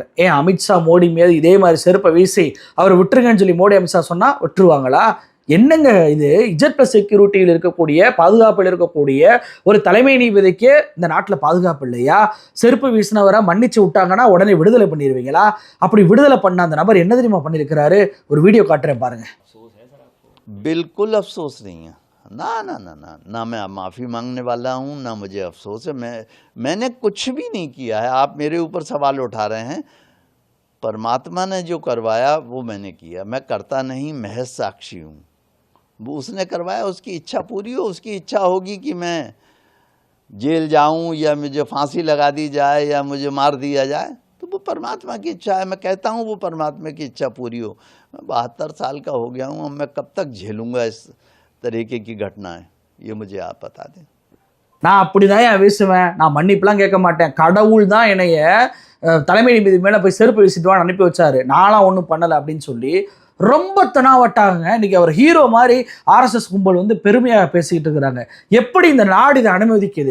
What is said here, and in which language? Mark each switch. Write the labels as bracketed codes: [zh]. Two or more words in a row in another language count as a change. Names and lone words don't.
[ta] ஏன் அமித்ஷா மோடி மீது இதே மாதிரி செருப்பை வீசி அவர் விட்டுருங்கன்னு சொல்லி மோடி அமித்ஷா சொன்னால் விட்டுருவாங்களா? என்னங்க இது? Z+ செக்யூரிட்டியில் இருக்கக்கூடிய, பாதுகாப்பில் இருக்கக்கூடிய ஒரு தலைமை நீதிபதிக்கு இந்த நாட்டில் பாதுகாப்பு இல்லையா? செருப்பு வீசினவரை மன்னிச்சு விட்டாங்கன்னா உடனே விடுதலை பண்ணிடுவீங்களா? அப்படி விடுதலை பண்ண அந்த நபர் என்ன தெரியுமா பண்ணியிருக்கிறாரு? ஒரு வீடியோ காட்டுறேன் பாருங்க. [hi] बिल्कुल अफसोस नहीं है, ना ना ना ना ना मैं माफ़ी मांगने वाला हूँ, ना मुझे अफसोस है। मैंने कुछ भी नहीं किया है। आप मेरे ऊपर सवाल उठा रहे हैं। परमात्मा ने जो करवाया वो मैंने किया, मैं करता नहीं, महज साक्षी हूँ। वो उसने करवाया, उसकी इच्छा पूरी हो। उसकी इच्छा होगी कि मैं जेल जाऊँ या मुझे फांसी लगा दी जाए या मुझे मार दिया जाए, तो वो परमात्मा की इच्छा है। मैं कहता हूँ वो परमात्मा की इच्छा पूरी हो। मैं 72 साल का हो गया हूँ, अब मैं कब तक झेलूँगा इस तरीके की घटनाएं, ये मुझे आप बता दें। [ta] நான் அப்படிதான் வீசுவேன், நான் மன்னிப்புலாம் கேட்க மாட்டேன். கடவுள் தான் என்னைய தலைமை நீதிபதி மேலே போய் செருப்பு வீசிட்டுவான்னு அனுப்பி வச்சாரு, நான்லாம் ஒன்றும் பண்ணலை அப்படின்னு சொல்லி ரொம்ப தெனாவட்டாங்க. இன்னைக்கு அவர் ஹீரோ மாதிரி RSS கும்பல் பெருமையாக பேசிக்கிட்டு இருக்கிறாங்க. எப்படி இந்த நாடு இதை அனுமதிக்குது?